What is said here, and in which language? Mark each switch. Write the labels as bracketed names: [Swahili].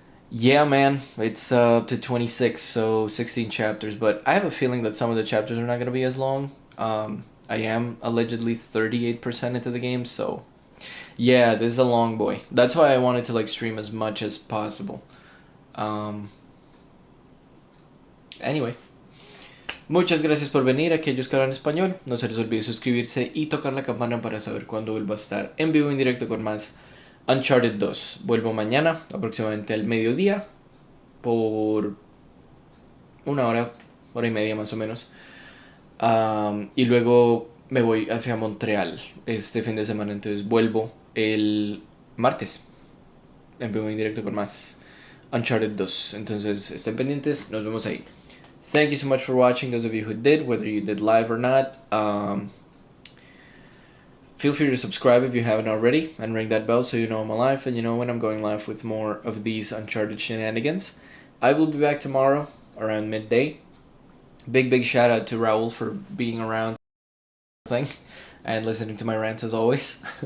[English] Yeah, man, it's up to 26, so 16 chapters. But I have a feeling that some of the chapters are not going to be as long. I am allegedly 38% into the game, so yeah, this is a long boy. That's why I wanted to like stream as much as possible. Um, anyway, [Spanish] muchas gracias por venir. Aquellos que hablan español, no se les olvide suscribirse y tocar la campana para saber cuándo vuelvo a estar en vivo en directo con más Uncharted 2. Vuelvo mañana, aproximadamente al mediodía, por una hora y media más o menos. Y luego me voy hacia Montreal este fin de semana, entonces vuelvo el martes en vivo en directo con más Uncharted 2. Entonces estén pendientes, nos vemos ahí. [English] Thank you so much for watching, those of you who did, whether you did live or not. Feel free to subscribe if you haven't already and ring that bell so you know I'm alive and you know when I'm going live with more of these Uncharted shenanigans. I will be back tomorrow around midday. Big shout out to Raul for being around and listening to my rants as always.